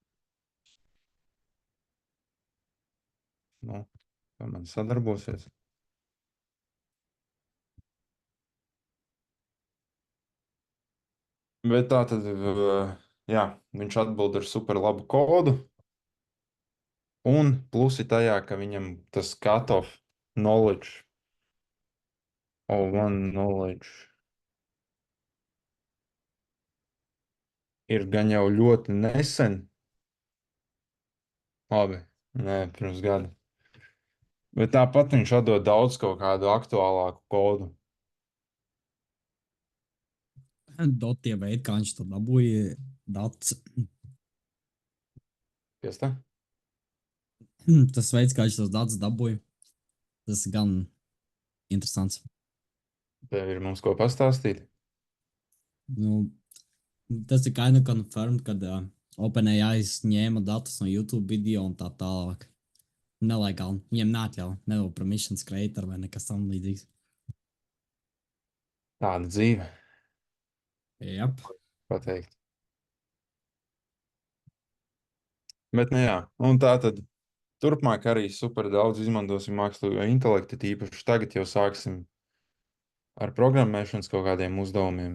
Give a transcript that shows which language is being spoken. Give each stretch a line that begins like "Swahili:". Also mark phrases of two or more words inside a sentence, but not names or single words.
Latvian: Nu, kā man sadarbosies? Bet tā tad, jā, viņš atbild ar super labu kodu. Un plusi tajā, ka viņam tas
English: cut-off knowledge, O1 knowledge,
Latvian: ir gan jau ļoti nesen. Labi, nē, pirms gada. Bet tāpat viņš atdod daudz kaut kādu aktuālāku kodu. Dotie veidi, kā viņš to dabūja, datus. Kas tā? Tas veids, kā viņš tos datus dabūja, tas gan interesants. Tev ir mums ko pastāstīt? Nu, tas ir
English: kind of confirmed,
Latvian: kad OpenAI ņēma datus no YouTube video un tā tālāk. Nelegāli. Viņiem neatļauj, nedod
English: permissions creator
Latvian: vai nekas tam līdzīgs. Tāda dzīve, Jep. pateikt. Bet, nu jā, un tā tad turpmāk arī super daudz izmantosim mākslīgo intelektu, tīpaši tagad jau sāksim ar programmēšanas kaut kādiem uzdevumiem.